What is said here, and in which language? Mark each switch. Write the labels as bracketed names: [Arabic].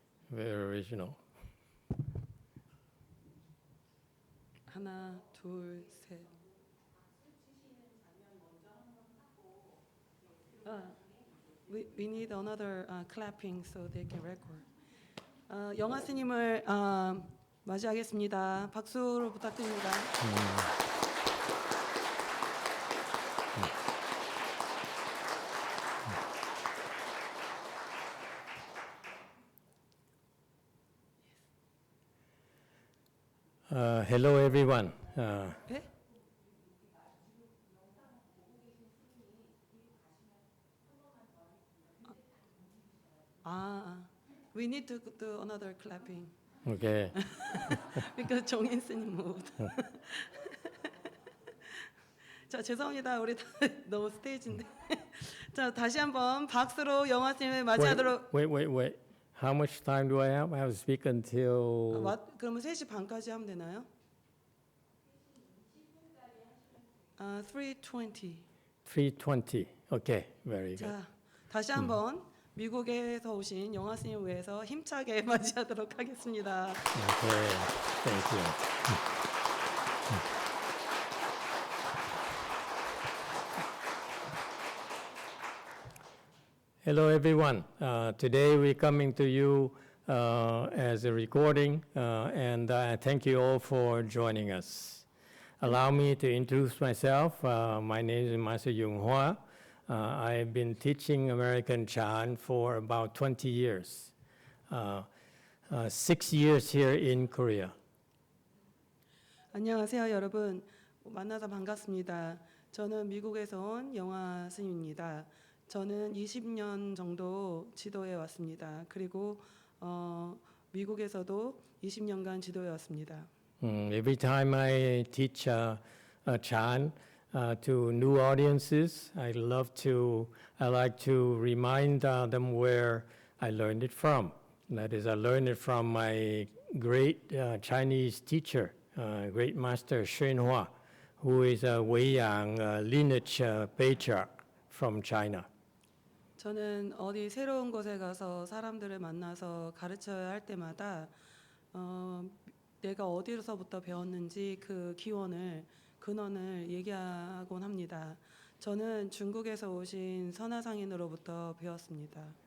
[English] Very original. [Korean] 하나, 둘, 셋. [English] We need another clapping so they can record. [Korean] 영화 스님을 맞이하겠습니다. 박수로 부탁드립니다. [English] Hello, everyone. [Korean] 네? [English] We need to do another clapping. Okay. because 정인 스님 moved. [Korean] 자, 죄송합니다. 우리 너무 스테이지인데. 자, 다시 한번 박수로 영화 스님을 맞이하도록. [English] Wait. How much time do I have? I have to speak until. [Korean] 그러면 3시 반까지 하면 되나요? [English] 3:20. 3:20. Okay, very good. [Korean] 자, 다시 한번 미국에서 오신 영화 스님을 위해서 힘차게 맞이하도록 하겠습니다. [English] Okay, thank you. Hello, everyone. Today we're coming to you as a recording, and I thank you all for joining us. Allow me to introduce myself. My name is Master Yung Hua. I've been teaching American Chan for about 20 years, 6 years here in Korea. [Korean] 안녕하세요, 여러분. 만나서 반갑습니다. 저는 미국에서 온 영화 스님입니다. 저는 20년 정도 지도해 왔습니다. 그리고 미국에서도 20년간 지도해 왔습니다. [English] Every time I teach Chan to new audiences, I like to remind them where I learned it from. That is, I learned it from my great Chinese teacher, great master Xuanhua, who is a Weiyang lineage patriarch from China. [Korean] 저는 어디 새로운 곳에 가서 사람들을 만나서 가르쳐야 할 때마다 내가 어디서부터 배웠는지 그 근원을 얘기하곤 합니다. 저는 중국에서 오신 선화상인으로부터 배웠습니다.